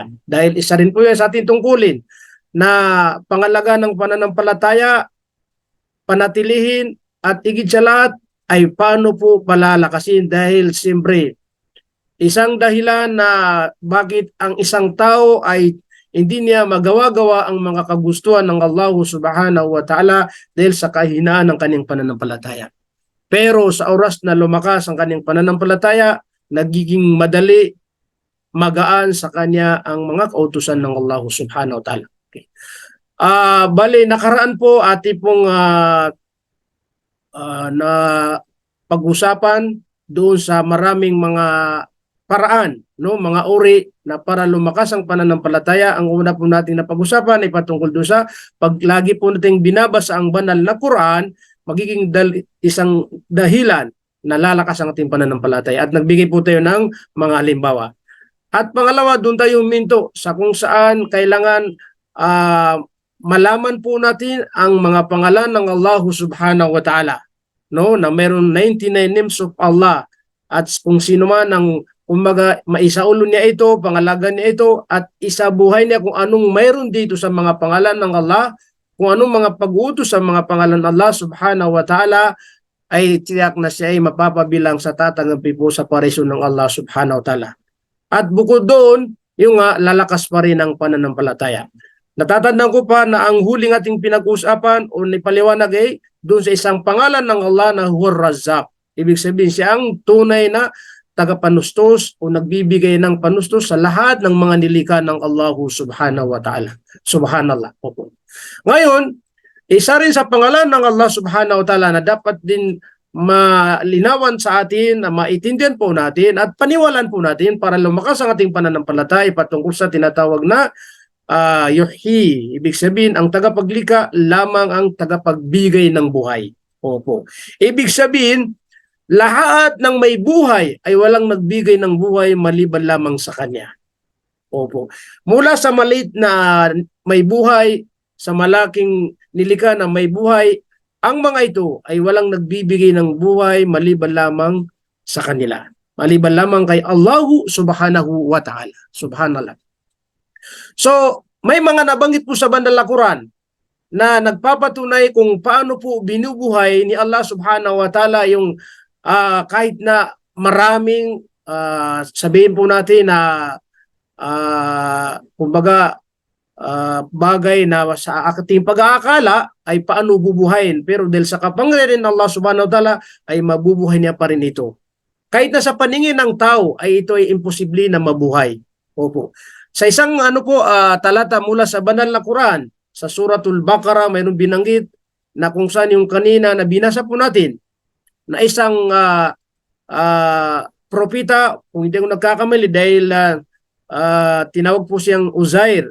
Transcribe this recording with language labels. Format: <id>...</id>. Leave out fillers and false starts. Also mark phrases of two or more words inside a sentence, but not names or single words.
<tl>Dahil isa rin po yan sa ating tungkulin na pangalaga ng pananampalataya, panatilihin at higit sa lahat ay paano po palalakasin, dahil siyempre isang dahilan na bakit ang isang tao ay hindi niya magawa-gawa ang mga kagustuhan ng Allah</tl> <ar>سبحانه وتعالى</ar> <tl>dahil sa kahinaan ng kanyang pananampalataya. Pero sa oras na lumakas ang kanyang pananampalataya, nagiging madali, magaan sa kanya ang mga kautusan ng Allah</tl> <ar>سبحانه وتعالى.</ar> <tl>Okay. Bali, nakaraan po ating pong na pag-usapan doon sa maraming mga paraan, no, mga uri na para lumakas ang pananampalataya. Ang una po natin na pag-usapan ay patungkol doon sa paglagi po nating binabasa ang banal na Quran, magiging isang dahilan na lalakas ang ating pananampalataya. At nagbigay po tayo ng mga halimbawa. At pangalawa, doon tayo minto sa kung saan kailangan malaman po natin ang mga pangalan ng Allah</tl> <ar>سبحانه و</ar> <tl>ta'ala, no, na mayroon 99</tl> <en>names of Allah,</en> <tl>at kung sino man ang kumbaga maisaulo niya ito, pangalagan niya ito, at isabuhay niya kung anong mayroon dito sa mga pangalan ng Allah, kung anong mga pag-uutos sa mga pangalan ng Allah</tl> <ar>سبحانه وتعالى,</ar> <tl>ay tiyak na siya ay mapapabilang sa tatanggapin po sa parisyon ng Allah</tl> <ar>سبحانه وتعالى.</ar> <tl>At bukod doon, yung lalakas pa rin ang pananampalataya. Natatandaan ko pa na ang huling ating pinag-usapan o nipaliwanag ay doon sa isang pangalan ng Allah na Huwar-Razzaq. Ibig sabihin siya ang tunay na tagapanustos o nagbibigay ng panustos sa lahat ng mga nilikha ng Allah</tl> <ar>سبحانه وتعالى.</ar> <tl>Subhanallah. Ngayon, isa rin sa pangalan ng Allah</tl> <ar>سبحانه وتعالى</ar> <tl>na dapat din malinawan sa atin, na maitindihan po natin at paniwalaan po natin para lumakas ang ating pananampalataya patungkol sa tinatawag na yuhyi. Ibig sabihin, ang tagapaglikha lamang ang tagapagbigay ng buhay. Opo. Ibig sabihin, lahat ng may buhay ay walang nagbigay ng buhay maliban lamang sa Kanya. Opo. Mula sa maliit na may buhay, sa malaking nilikha na may buhay, ang mga ito ay walang nagbibigay ng buhay maliban lamang sa kanila. Maliban lamang kay Allahu</tl> <ar>سبحانه وتعالى.</ar> <tl>Subhanallah. So, may mga nabanggit po sa banal na Quran na nagpapatunay kung paano po binubuhay ni Allah</tl> <ar>سبحانه وتعالى</ar> <tl>yung kahit na maraming sabihin po natin na kumbaga bagay na sa ating pag-aakala ay paano bubuhayin, pero dahil sa kapangyarihan ng Allah</tl> <ar>سبحانه وتعالى</ar> <tl>ay mabubuhay niya pa rin ito. Kahit na sa paningin ng tao ay ito ay imposible na mabuhay. Opo. Sa isang talata mula sa banal na Quran, sa Suratul Baqarah, mayroong binanggit na kung saan yung kanina na binasa po natin, na isang propita, kung hindi ko nagkakamali, dahil tinawag po siyang Uzair.</tl>